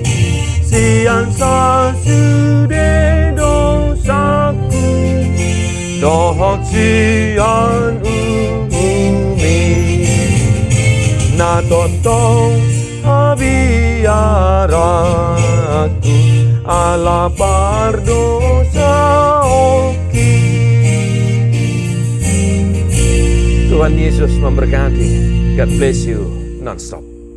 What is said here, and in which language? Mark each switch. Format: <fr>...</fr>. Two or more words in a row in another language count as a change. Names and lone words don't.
<bbc>sian sa sude dosaku dohok sian umi na totong abiaraku ala pardosa oki.</bbc> <id>Tuhan Yesus memberkati.</id> <en>God bless you non-stop.</en>